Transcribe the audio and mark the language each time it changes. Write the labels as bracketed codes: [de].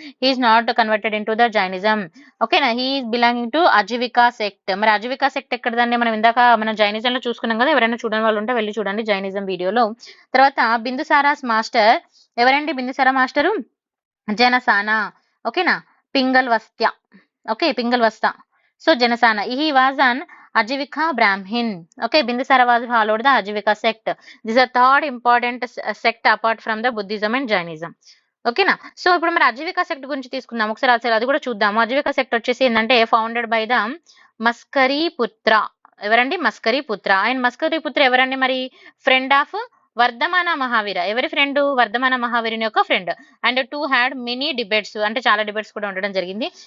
[en] He is not converted into the Jainism. ఓకేనా. He is belonging to Ajivika sect. [te] మరి Ajeevika sect ఎక్కడదండి? మనం ఇందాక మన జైనిజం లో చూసుకున్నాం కదా. ఎవరైనా చూడని వాళ్ళు ఉంటే వెళ్ళి చూడండి జైనిజం వీడియోలో. తర్వాత బిందుసారాస్ మాస్టర్ ఎవరండి? బిందుసార మాస్టరు జనసాన. ఓకేనా. పింగల్ వస్త్య, ఓకే, పింగల్ వస్త. [en] So జనసాన, he was an Ajivika Brahmin. Okay, Bindusara was followed the Ajivika sect. This is a third important sect apart from the Buddhism and Jainism. [te] ఓకేనా. సో ఇప్పుడు మరి అజీవికా సెక్ట్ గురించి తీసుకుందాం ఒకసారి, అది కూడా చూద్దాము. అజీవికా సెక్ట్ వచ్చేసి ఏంటంటే ఫౌండెడ్ బై ద మస్కరీ పుత్ర. ఎవరండి? మస్కరీ పుత్ర. ఆయన మస్కరీ పుత్ర ఎవరండి? మరి ఫ్రెండ్ ఆఫ్ వర్ధమాన మహావీర. ఎవరి ఫ్రెండ్? వర్ధమాన మహావీరుని యొక్క friend. [en] and too had many debates, [te] అంటే చాలా డిబేట్స్ కూడా ఉండడం జరిగింది.